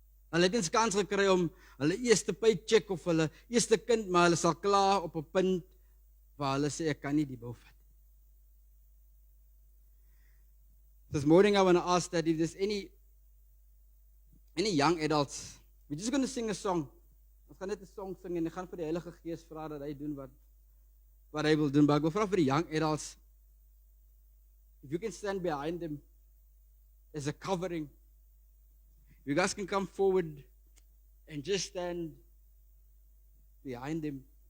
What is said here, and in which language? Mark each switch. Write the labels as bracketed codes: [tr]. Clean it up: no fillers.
[af] Hulle het 'n kans gekry om hulle eerste paycheck of hulle eerste kind, maar hulle sal klaar op 'n punt waar hulle sê ek kan nie die bou vat. [en] This morning I want to ask that if there's any young adults, we're just going to sing a song. [af] Ons gaan net 'n song sing en ek gaan vir die Heilige Gees vra dat hy doen wat hy wil doen. Maar ek wil vra vir die [en] young adults, if you can stand behind them as a covering. You guys can come forward and just stand behind them.